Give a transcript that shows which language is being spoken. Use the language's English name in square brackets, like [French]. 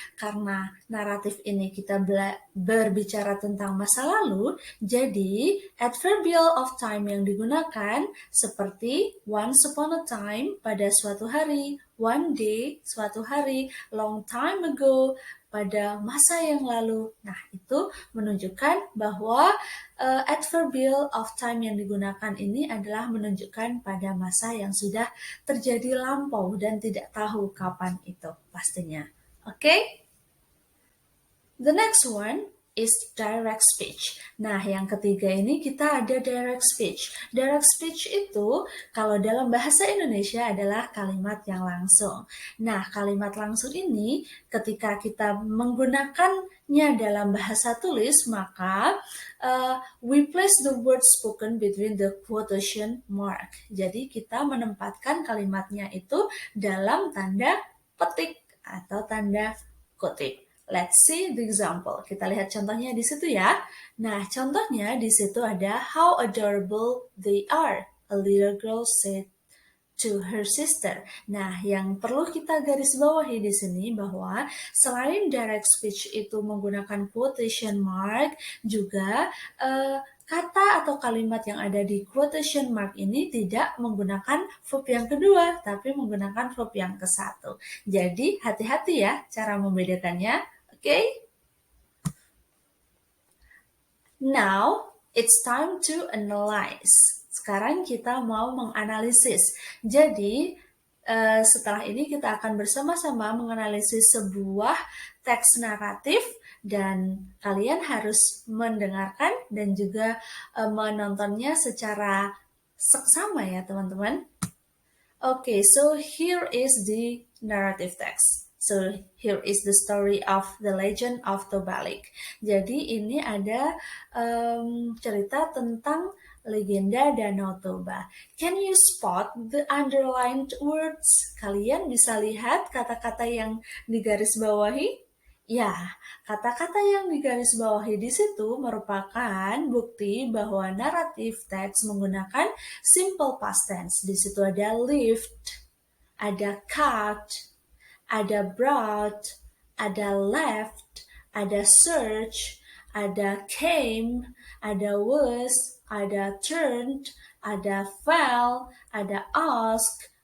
[Indonesian] Karena naratif ini kita berbicara tentang masa lalu, jadi adverbial of time yang digunakan seperti [English] once upon a time [Indonesian] pada suatu hari, [English] one day [Indonesian] suatu hari, [English] long time ago [Indonesian] pada masa yang lalu. Nah, itu menunjukkan bahwa adverbial of time yang digunakan ini adalah menunjukkan pada masa yang sudah terjadi lampau dan tidak tahu kapan itu pastinya. [English] Okay? The next one is direct speech. [Indonesian] Nah, yang ketiga ini kita ada direct speech. Direct speech itu kalau dalam bahasa Indonesia adalah kalimat yang langsung. Nah, kalimat langsung ini ketika kita menggunakannya dalam bahasa tulis, maka [English] we place the word spoken between the quotation mark. [Indonesian] Jadi kita menempatkan kalimatnya itu dalam tanda petik atau tanda kutip. [English] Let's see the example. [Indonesian] Kita lihat contohnya di situ ya. Nah, contohnya di situ ada [English] how adorable they are. A little girl said to her sister. [Indonesian] Nah, yang perlu kita garis bawahi di sini bahwa selain direct speech itu menggunakan quotation mark, juga kata atau kalimat yang ada di quotation mark ini tidak menggunakan verb yang kedua, tapi menggunakan verb yang ke satu. Jadi, hati-hati ya cara membedakannya. Okay? [English] Now, it's time to analyze. [Indonesian] Sekarang kita mau menganalisis. Jadi, setelah ini kita akan bersama-sama menganalisis sebuah teks naratif dan kalian harus mendengarkan dan juga menontonnya secara seksama ya teman-teman. [English] Okay, so here is the narrative text. So here is the story of the legend of Tobalik. [Indonesian] Jadi ini ada cerita tentang legenda Danau Toba. [English] Can you spot the underlined words? [Indonesian] Kalian bisa lihat kata-kata yang digarisbawahi? Ya, kata-kata yang digarisbawahi di situ merupakan bukti bahwa naratif teks menggunakan simple past tense. Di situ ada lived, ada cut, ada brought, ada left, ada search, ada came, ada was, ada turned, ada fell, ada ask,